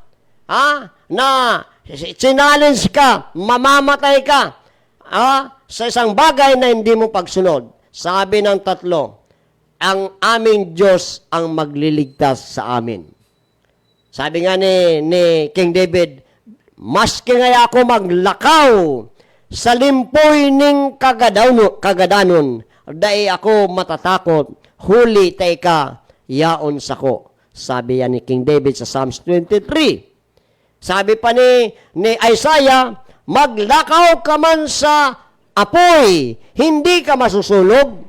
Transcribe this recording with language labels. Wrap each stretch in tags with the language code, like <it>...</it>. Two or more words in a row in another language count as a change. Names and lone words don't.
<tl>Na challenge ka, mamamatay ka, sa isang bagay na hindi mo pagsunod. Sabi ng tatlo, ang aming Diyos ang magliligtas sa amin. Sabi nga ni King David,</tl> <bik>maski nga ako maglakaw sa limpoy ning kagadanon, dai ako matatakot, huli tay ka, yaon sako.</bik> <tl>Sabi yan ni King David sa Psalms 23. Sabi pa ni Isaiah, maglakaw ka man sa apoy, hindi ka masusulog.</tl>